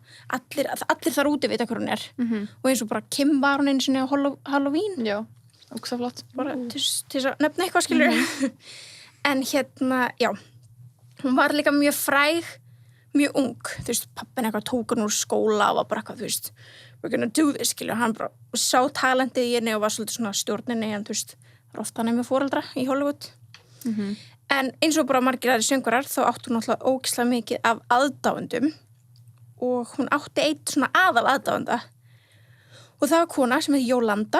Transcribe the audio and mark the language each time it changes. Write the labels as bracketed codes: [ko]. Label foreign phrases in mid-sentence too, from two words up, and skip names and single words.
[is] Allir þar úti vita hver hún er. Og eins og bara Kim var hún einu sinni á Halloween. Já, ógeðslega flott. Bara til að nefna eitthvað, skilur. En já, hún var líka mjög fræg, mjög ung. Þú veist, pappin eitthvað tók hann úr skóla og var bara eitthvað, þú veist, [en] we're gonna do this, [is] skilur. Hann bara sá talentið í henni og var svolítið svona stjórninni, en þú veist, það er ofta hann með foreldra í Hollywood. En eins og bara margir aðrir söngvarar, þá átti hún náttúrulega ógeðslega mikið af aðdáendum og hún átti eitt svona aðal aðdáenda og það var kona sem heitir Yolanda.